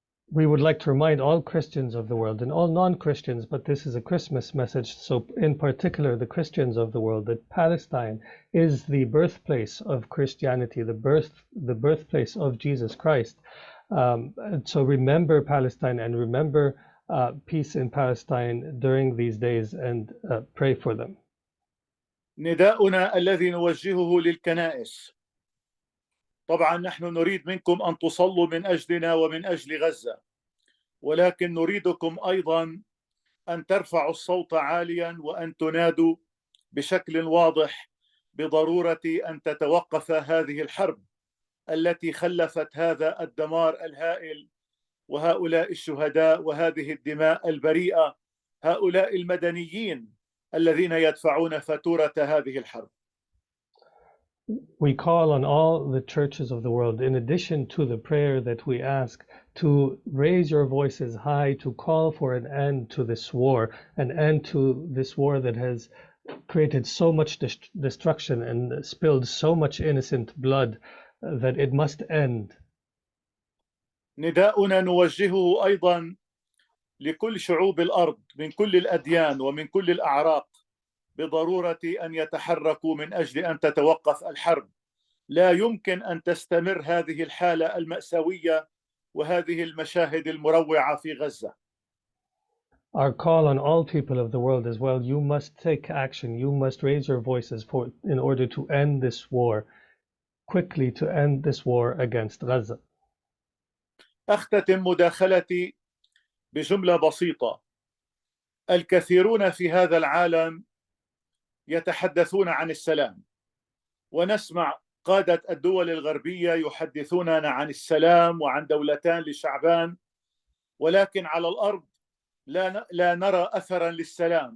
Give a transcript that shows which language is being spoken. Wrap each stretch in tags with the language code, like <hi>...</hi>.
<en>we would like to remind all Christians of the world and all non-Christians, but this is a Christmas message, so in particular the Christians of the world, that Palestine is the birthplace of Christianity, the birthplace of Jesus Christ. And so remember Palestine and remember peace in Palestine during these days and pray for them.</en> <ar>نداؤنا الذي نوجهه للكنائس، طبعا نحن نريد منكم أن تصلوا من أجلنا ومن أجل غزة، ولكن نريدكم أيضا أن ترفعوا الصوت عاليا وأن تنادوا بشكل واضح بضرورة أن تتوقف هذه الحرب التي خلفت هذا الدمار الهائل وهؤلاء الشهداء وهذه الدماء البريئة، هؤلاء المدنيين الذين يدفعون فاتورة هذه الحرب.</ar> <en>We call on all the churches of the world, in addition to the prayer that we ask, to raise your voices high, to call for an end to this war, an end to this war that has created so much destruction and spilled so much innocent blood, that it must end.</en> <ar>نداؤنا نوجهه أيضا لكل شعوب الأرض من كل الأديان ومن كل الأعراق بضرورة أن يتحركوا من أجل أن تتوقف الحرب. لا يمكن أن تستمر هذه الحالة المأساوية وهذه المشاهد المروعة في غزة.</ar> <en>Our call on all people of the world as well, you must take action, you must raise your voices in order to end this war, quickly to end this war against Gaza.</en> <ar>أختتم مداخلتي بجملة بسيطة. الكثيرون في هذا العالم يتحدثون عن السلام، ونسمع قادة الدول الغربية يحدثوننا عن السلام وعن دولتان لشعبان، ولكن على الأرض لا نرى أثرا للسلام.</ar>